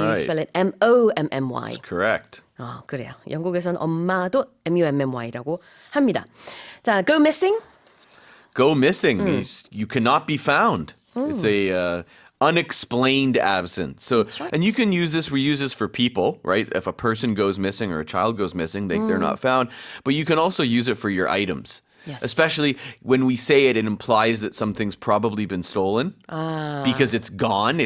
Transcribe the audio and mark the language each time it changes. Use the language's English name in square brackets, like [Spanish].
[English] Right. spell it M-O-M-M-Y. Correct. [Korean] 그래요. 영국에선 엄마도 M-U-M-M-Y라고 합니다. 자, go missing. [English] Go missing. You cannot be found. It's a unexplained absence. So, and you can use this. We use this for people, right? If a person goes missing or a child goes missing, they're not found. But you can also use it for your items. Yes. Especially when we say it, it implies that something's probably been stolen because it's gone.